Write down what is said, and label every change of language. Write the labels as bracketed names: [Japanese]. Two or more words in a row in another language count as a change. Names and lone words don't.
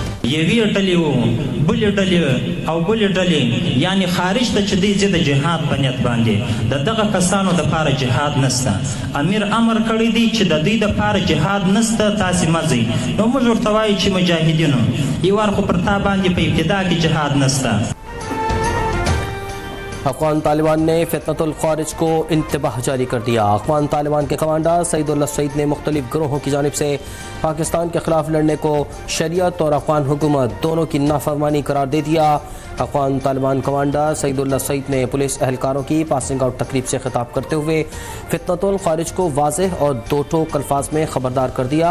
[Pashto] یوې ډلې وو بلې ډلې او بلې ډلې یعنې خارج ته چې دی ځي د جهاد په نیت باندې د دغه کسانو دپاره جهاد نسته. امیر امر کړی دی چې د دوی دپاره جهاد نسته، تاسې مه ځئ. نو موږ ورته وایو چې مجاهدینو یو وار خو پر تا باندې په ابتدا کې جهاد نسته. [Urdu] افغان طالبان نے فتنۃ الخوارج کو انتباہ جاری کر دیا. افغان طالبان کے کمانڈر سعید اللہ سعید نے مختلف گروہوں کی جانب سے پاکستان کے خلاف لڑنے کو شریعت اور افغان حکومت دونوں کی نافرمانی قرار دے دیا. افغان طالبان کمانڈر سعید اللہ سعید نے پولیس اہلکاروں کی [English] passing out [Urdu] تقریب سے خطاب کرتے ہوئے فتنۃ الخوارج کو واضح اور دو ٹوک الفاظ میں خبردار کر دیا.